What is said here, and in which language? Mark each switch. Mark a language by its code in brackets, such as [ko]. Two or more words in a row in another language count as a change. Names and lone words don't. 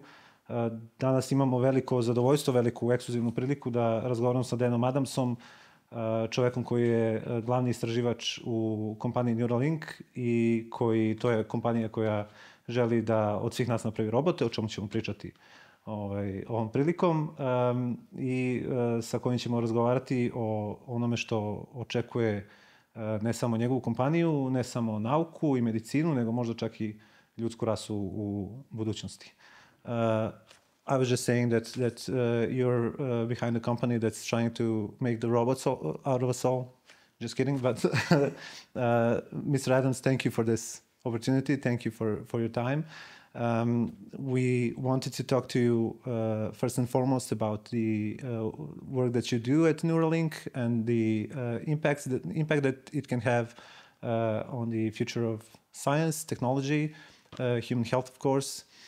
[sr] Danas imamo veliko zadovoljstvo, veliku ekskluzivnu priliku da razgovaramo sa Danom Adamsom, čovekom koji je glavni istraživač u kompaniji Neuralink i to je kompanija koja želi da od svih nas napravi robote, o čemu ćemo pričati ovom prilikom, i sa kojim ćemo razgovarati o onome što očekuje ne samo njegovu kompaniju, ne samo nauku i medicinu, nego možda čak i ljudsku rasu u budućnosti. [en] I was just saying that you're behind a company that's trying to make the robots out of us all. Just kidding, but Mr. Adams, thank you for this opportunity. Thank you for your time. We wanted to talk to you first and foremost about the work that you do at Neuralink and the impact that it can have on the future of science, technology, human health, of course.